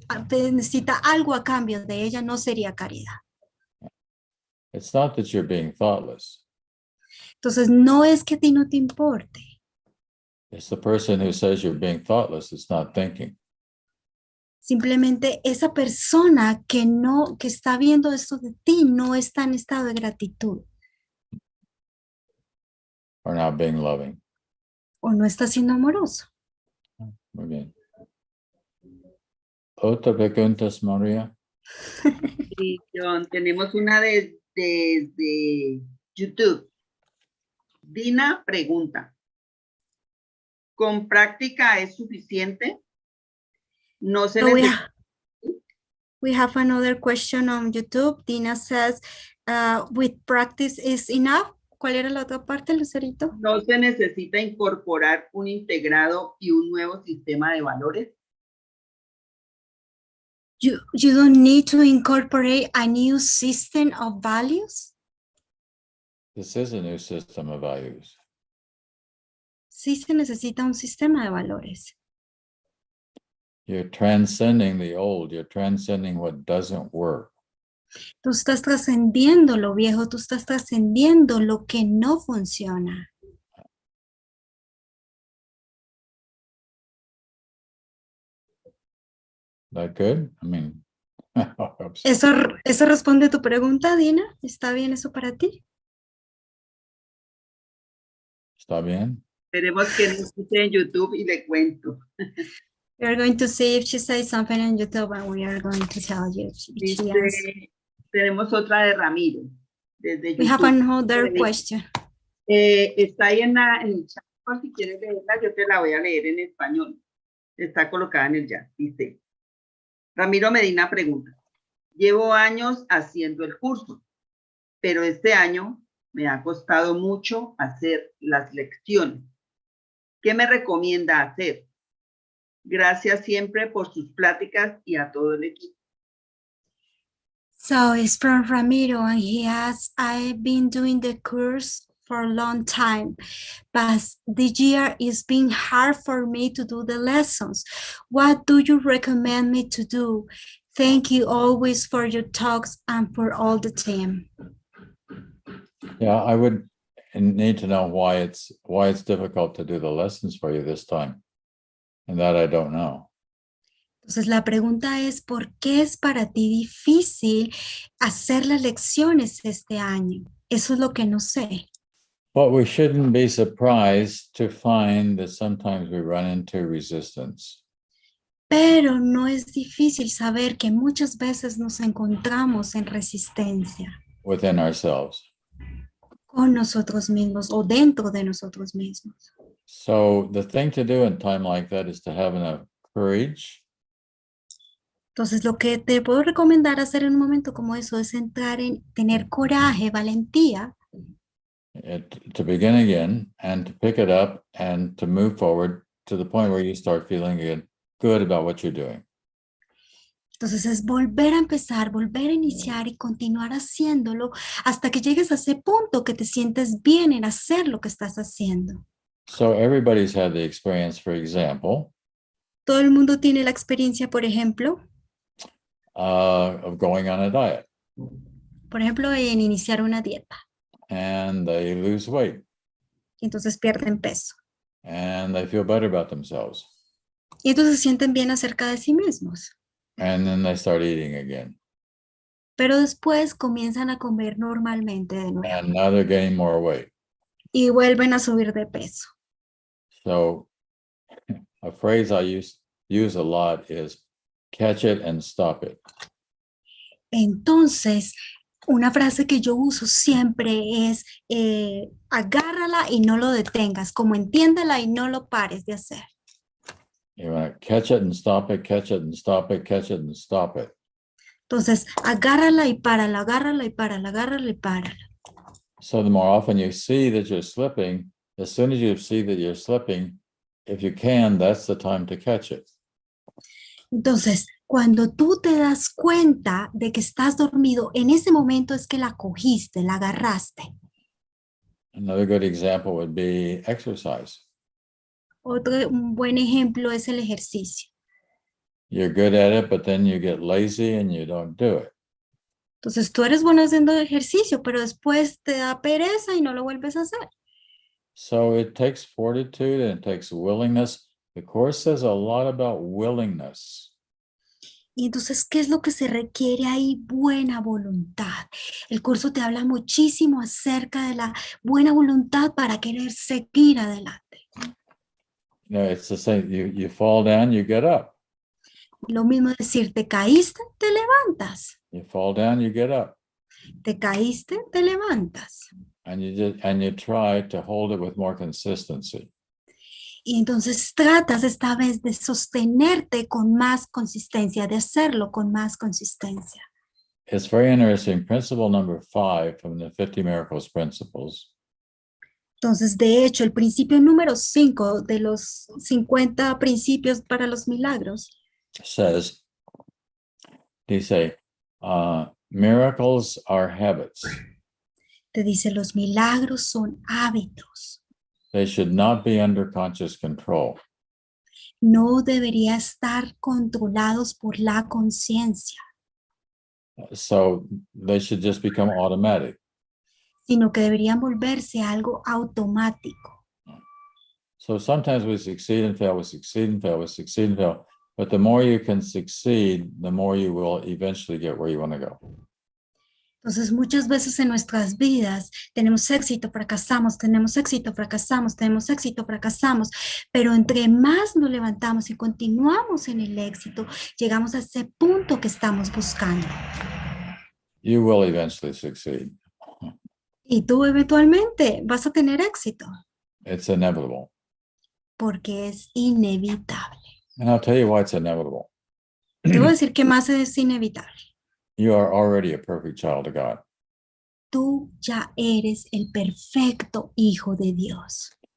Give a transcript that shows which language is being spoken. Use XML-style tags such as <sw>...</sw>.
<es>Necesita algo a cambio de ella, no sería caridad.</es> <en>It's not that you're being thoughtless.</en> <es>Entonces, no es que a ti no te importe.</es> <en>It's the person who says you're being thoughtless is not thinking.</en> <es>Simplemente esa persona que está viendo esto de ti no está en estado de gratitud.</es> <en>Or not being loving.</en> <es>O no está siendo amoroso. Muy bien. ¿Otra preguntas, María? Sí, John, tenemos una desde YouTube. Dina pregunta, ¿con práctica es suficiente? No se</es> <en>So</en> <es>necesita.</es> <en>we have another question on YouTube. Dina says, with practice is enough.</en> <es>¿Cuál era la otra parte, Lucerito? No se necesita incorporar un integrado y un nuevo sistema de valores.</es> <en>You don't need to incorporate a new system of values. This is a new system of values.</en> <es>Sí se necesita un sistema de valores.</es> <en>You're transcending the old. You're transcending what doesn't work.</en> <es>Tú estás trascendiendo lo viejo, tú estás trascendiendo lo que no funciona.</es> <en>That good? I mean,</en> <es>¿Eso responde a tu pregunta, Dina? ¿Está bien eso para ti? ¿Está bien? Esperemos que nos escuche en YouTube y le cuento.</es> <en>We are going to see if she says something on YouTube and we are going to tell you if she answers.</en> <es>Tenemos otra de Ramiro. Desde YouTube.</es> <en>We have another question.</en> <es>Está ahí en el chat, por si quieres leerla, yo te la voy a leer en español. Está colocada en el chat. Dice, Ramiro Medina pregunta, llevo años haciendo el curso, pero este año me ha costado mucho hacer las lecciones. ¿Qué me recomienda hacer? Gracias siempre por sus pláticas y a todo el equipo.</es> <en>So it's from Ramiro and he asks, I've been doing the course for a long time, but this year it's been hard for me to do the lessons. What do you recommend me to do? Thank you always for your talks and for all the team. Yeah, I would need to know why it's difficult to do the lessons for you this time. And that I don't know.</en> <es>Entonces la pregunta es, ¿por qué es para ti difícil hacer las lecciones este año? Eso es lo que no sé.</es> <en>But we shouldn't be surprised to find that sometimes we run into resistance.</en> <es>Pero no es difícil saber que muchas veces nos encontramos en resistencia.</es> <en>Within ourselves.</en> <es>Con nosotros mismos o dentro de nosotros mismos.</es> <en>So the thing to do in time like that is to have enough courage.</en> <es>Entonces lo que te puedo recomendar hacer en un momento como eso es entrar en tener coraje, valentía.</es> <en>To begin again and to pick it up and to move forward to the point where you start feeling good about what you're doing.</en> <es>Entonces es volver a empezar, volver a iniciar y continuar haciéndolo hasta que llegues a ese punto que te sientes bien en hacer lo que estás haciendo.</es> <en>So everybody's had the experience, for example,</en> <es>Todo el mundo tiene la experiencia, por ejemplo,</es> <en>of going on a diet.</en> <es>Por ejemplo, en iniciar una dieta.</es> <en>And they lose weight.</en> <es>Y entonces pierden peso.</es> <en>And they feel better about themselves.</en> <es>Y entonces se sienten bien acerca de sí mismos.</es> <en>And then they start eating again.</en> <es>Pero después comienzan a comer normalmente de nuevo</es> <en>And now they're gaining more weight.</en> <es>y vuelven a subir de peso.</es> <en>So a phrase I use a lot is catch it and stop it.</en> <es>Entonces, una frase que yo uso siempre es agárrala y no lo detengas, como entiéndela y no lo pares de hacer.</es> <en>You want to catch it and stop it, catch it and stop it, catch it and stop it.</en> <es>Entonces, agárrala y párala, agárrala y párala, agárrala y párala.</es> <en>So the more often you see that you're slipping, as soon as you see that you're slipping, if you can, that's the time to catch it.</en> <es>Entonces, cuando tú te das cuenta de que estás dormido, en ese momento es que la cogiste, la agarraste.</es> <en>Another good example would be exercise.</en> <es>Un buen ejemplo es el ejercicio.</es> <en>You're good at it, but then you get lazy and you don't do it.</en> <es>Entonces, tú eres bueno haciendo ejercicio, pero después te da pereza y no lo vuelves a hacer.</es> <en>So it takes fortitude and it takes willingness. The Course says a lot about willingness.</en> <es>Y entonces, ¿qué es lo que se requiere ahí? Buena voluntad. El curso te habla muchísimo acerca de la buena voluntad para querer seguir adelante.</es> <en>You know, it's the same. You fall down, you get up.</en> <es>Lo mismo decir, te caíste, te levantas.</es> <en>You fall down, you get up.</en> <es>Te caíste, te levantas.</es> <en>And you try to hold it with more consistency.</en> <es>Y entonces tratas esta vez de sostenerte con más consistencia, de hacerlo con más consistencia.</es> <en>It's very interesting. Principle number 5 from the 50 Miracles Principles</en> <es>Entonces, de hecho, el principio número 5 de los 50 principios para los milagros</es> <en>says,</en> <es>dice,</es> <en>miracles are habits.</en> <es>te dice, los milagros son hábitos.</es> <en>They should not be under conscious control.</en> <es>No debería estar controlados por la conciencia,</es> <en>So they should just become automatic.</en> <es>sino que deberían volverse algo automático.</es> <en>So sometimes we succeed and fail, we succeed and fail, we succeed and fail. But the more you can succeed, the more you will eventually get where you want to go.</en> <es>Entonces, muchas veces en nuestras vidas tenemos éxito, fracasamos, tenemos éxito, fracasamos, tenemos éxito, fracasamos, pero entre más nos levantamos y continuamos en el éxito, llegamos a ese punto que estamos buscando.</es> <en>You will eventually succeed.</en> <es>Y tú eventualmente vas a tener éxito,</es> <en>It's inevitable.</en> <es>porque es inevitable.</es> <en>And I'll tell you why it's inevitable.</en> <es>Te voy a decir que más es inevitable.</es> <en>You are already a perfect child of God.</en> <es>Tú ya eres el perfecto hijo de Dios.</es>